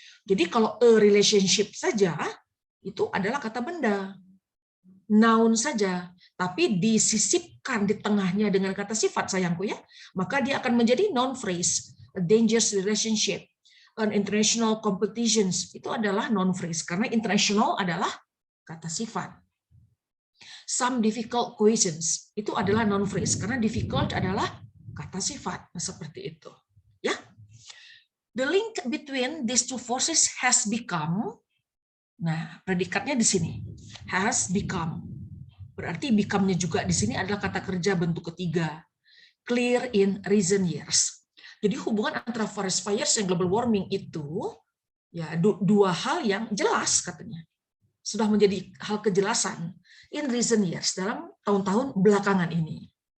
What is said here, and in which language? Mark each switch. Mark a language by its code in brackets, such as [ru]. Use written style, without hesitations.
[id] Jadi kalau a relationship saja itu adalah kata benda, noun saja, tapi disisipkan di tengahnya dengan kata sifat sayangku ya, maka dia akan menjadi noun phrase. [en] A dangerous relationship, an international competitions [id] itu adalah noun phrase karena international adalah kata sifat. [en] Some difficult questions [id] itu adalah noun phrase karena difficult adalah kata sifat. Nah, seperti itu. Ya. [en] The link between these two forces has become, [id] nah, predikatnya di sini, [en] has become. [id] Berarti become-nya juga di sini adalah kata kerja bentuk ketiga. [en] Clear in recent years. [id] Jadi hubungan antara forest fires dan global warming itu ya dua hal yang jelas katanya. Sudah menjadi hal kejelasan [en] in recent years [id] dalam tahun-tahun belakangan ini.